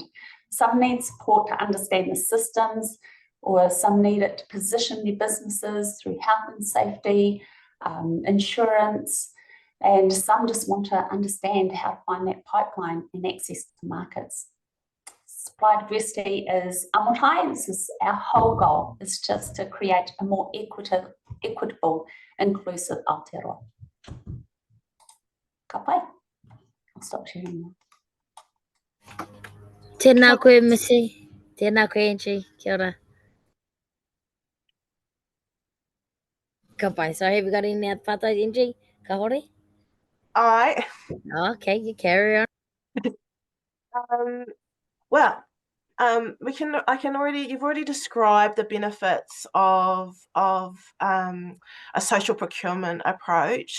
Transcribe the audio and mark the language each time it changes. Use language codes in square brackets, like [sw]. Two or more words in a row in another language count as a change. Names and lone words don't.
[en] Some need support to understand the systems, or some need it to position their businesses through health and safety, insurance, and some just want to understand how to find that pipeline and access to markets. Supply diversity is Amotai. This is our whole goal, is just to create a more equitable, inclusive Aotearoa. [mi] Ka pai. [en] I'll stop sharing now. [mi] Tēnā koe, Missy. Tēnā koe, Angie. Kia ora. Ka pai. [en] So have you got any other whātai, Angie? [mi] Ka hore? [en] Aye. Okay, you carry on. Well, You've already described the benefits of a social procurement approach.